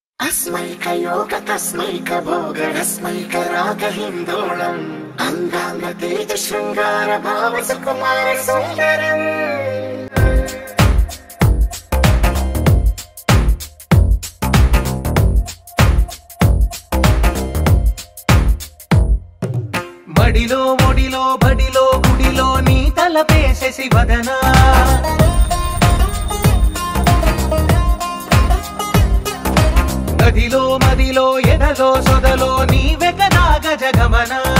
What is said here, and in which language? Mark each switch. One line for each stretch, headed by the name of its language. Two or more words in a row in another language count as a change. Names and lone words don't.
Sanskrit: अस्मैक योग तस्मैक भोग रस्मैक राग हिंदोलम् अंगांग तेज शृंगार भाव सुकुमार सुंदरम्
Telugu: మడిలో మొడిలో బడిలో గుడిలో నీ తలపేసేసి వదనా గదిలో మదిలో ఎదలో సొదలో నీవే కదా గజగమన